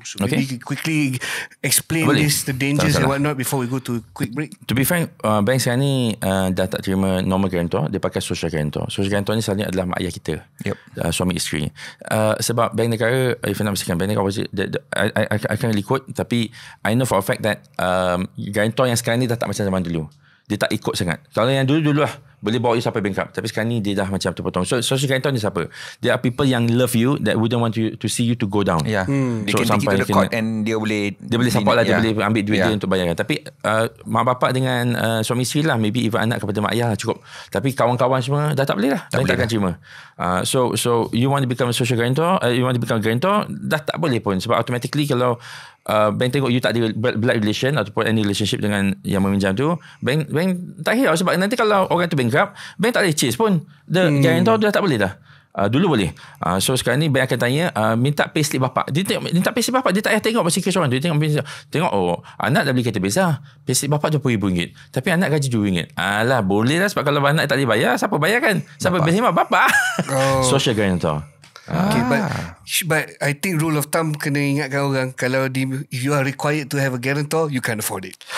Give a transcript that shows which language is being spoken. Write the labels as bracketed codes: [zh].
[en] So maybe quickly explain the dangers and whatnot before we go to quick break. To be frank, [ms] bank sekarang ni dah tak terima normal guarantor, dia pakai social guarantor. Social guarantor ni selalunya adalah mak ayah kita, suami isteri. Sebab bank negara, [en] if I'm not mistaken, [ms] bank negara [en] I can't really quote, [ms] tapi [en] I know for a fact that [ms] guarantor yang sekarang ni dah tak macam zaman dulu. Dia tak ikut sangat. Kalau yang dulu lah boleh bawa you sampai bankrupt, tapi sekarang ni dia dah macam terpotong. So social guarantor ni siapa? [en] There are people yang love you that wouldn't want you to see you to go down. Dia can take it to the court and [ms] dia boleh support lah, dia boleh ambil duit dia untuk bayarkan. Tapi mak bapak dengan suami isteri lah, maybe even anak kepada mak ayah lah cukup. Tapi kawan-kawan semua dah tak boleh lah, tak akan terima. [en] So you want to become a social guarantor, you want to become a guarantor, [ms] dah tak boleh pun. Sebab automatically kalau bank tengok you tak ada [en] blood relation [ms] ataupun [en] any relationship [ms] dengan yang meminjam tu, bank tak hirau. Sebab nanti kalau orang tu bankrupt, bank tak boleh chase pun. The guarantor dah tak boleh dah. Dulu boleh. So sekarang ni bank akan tanya, minta payslip bapak. Dia tengok, minta payslip bapak, dia tak payah tengok pasal kes orang tu. Dia tengok anak dah beli kereta besar, payslip bapak RM20,000, tapi anak gaji RM2. Alah, boleh lah. Sebab kalau anak tak boleh bayar, siapa bayar kan? Siapa bayar? Bapak. Social guarantor. [en] Okay, but I think rule of thumb [ms] kena ingatkan orang, kalau [en] if you are required to have a guarantor, you can't afford it.